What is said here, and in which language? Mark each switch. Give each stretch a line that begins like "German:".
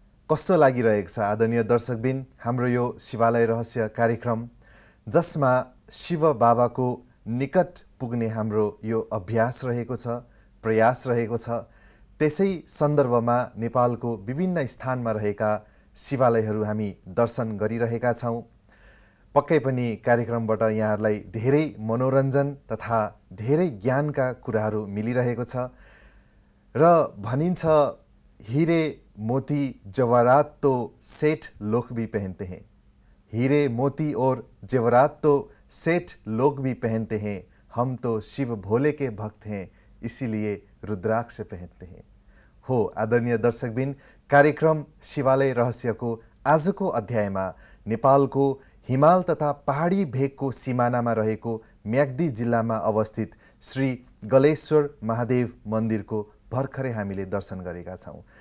Nepali: कस्तो लागिरहेको छ आदरणीय दर्शकबिन हाम्रो यो शिवालय रहस्य कार्यक्रम, जसमा शिव बाबाको निकट पुग्ने हाम्रो यो अभ्यास रहेको छ, प्रयास रहेको छ। त्यसै सन्दर्भमा नेपालको विभिन्न स्थानमा रहेका शिवालयहरू हामी दर्शन गरिरहेका छौँ। पक्कै पनि कार्यक्रमबाट यहाँहरूलाई धेरै मनोरञ्जन तथा धेरै ज्ञानका कुराहरू मिलिरहेको छ। र भनिन्छ
Hindi: हीरे मोती जवाहरात तो सेठ लोग भी पहनते हैं, हीरे मोती और जेवरात तो सेठ लोग भी पहनते हैं, हम तो शिव भोले के भक्त हैं इसीलिए रुद्राक्ष पहनते हैं।
Nepali: हो आदरणीय दर्शकबिन, कार्यक्रम शिवालय रहस्यको आजको अध्यायमा नेपालको हिमाल तथा पहाडी भेगको सिमानामा रहेको म्याग्दी जिल्लामा अवस्थित श्री गलेश्वर महादेव मन्दिरको भर्खरै हामीले दर्शन गरेका छौँ।